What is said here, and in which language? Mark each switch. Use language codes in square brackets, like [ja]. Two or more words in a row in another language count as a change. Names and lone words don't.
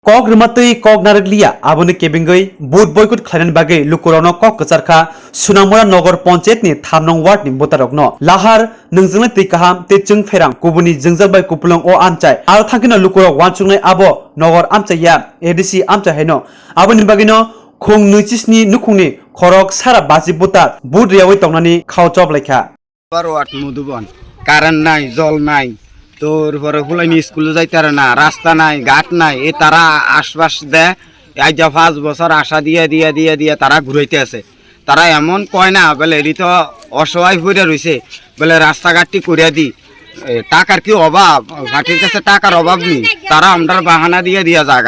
[trp] Kok rematui kok naraglia aboni kebingoi [en] boot boycott [trp] khainan bagai lukurano kok kecharkha Sunamura Nogor Panchayat ni 3 nong ward ni botarokno lahar nungjungna tei kaham te chung ferang kubuni jungjalbai kupulong o amchai aro thangkina lukurok wanchungnai abo nogor amchaya ADC amchai haino aboni bagino khung nuchisni nukungni khorok sara baji botar boot riawai tongnani khawchop lekha [bn] Parwat Mudubon কারেন্ট নাই জল নাই তোর পরে ফুলাইনি স্কুলে যাইতারে না রাস্তা নাই ঘাট নাই এ তারা আশপাশ দেয় আজ 5 বছর আশা দিয়ে তারা ঘুরাইতে আছে তারা এমন কয় না বলে এটি তো অসহায় হয়ে রয়েছে বলে রাস্তাঘাটটি করিয়া দি টাকার কি অভাব ঘাটের কাছে টাকার অভাব নেই তারা আমরা বাহানা দিয়ে জায়গা